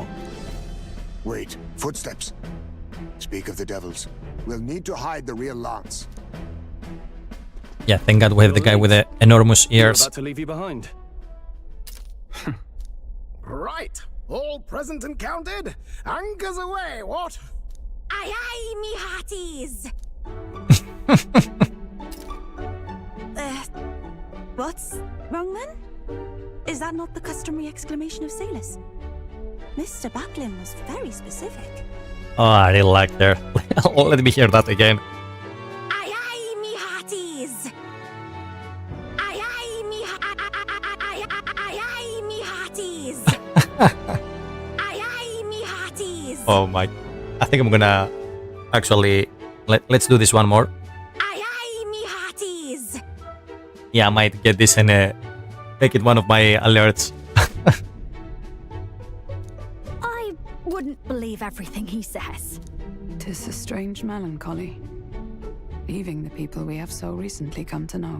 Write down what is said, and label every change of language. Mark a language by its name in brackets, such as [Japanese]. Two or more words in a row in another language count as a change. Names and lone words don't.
[English] Wait, footsteps. Speak of the devils. We'll need to hide the real lance. Yeah, thank God we have the guy with the enormous We're ears. about to leave you behind. Right, all present and counted. Anchors away, what? Aye aye, me hearties! What's wrong then? Is that not the customary exclamation of sailors? Mr. Backlin was very specific. Oh, I really like her. Let me hear that again. Aye aye, me hearties! Aye aye, me aye me hearties! Aye aye, me hearties! Oh my. I think I'm gonna actually let's do this one more. Aye aye, me hearties! Yeah, I might get this and make it one of my alerts. I wouldn't believe everything he says. 'Tis a strange melancholy, leaving the people we have so recently come to know.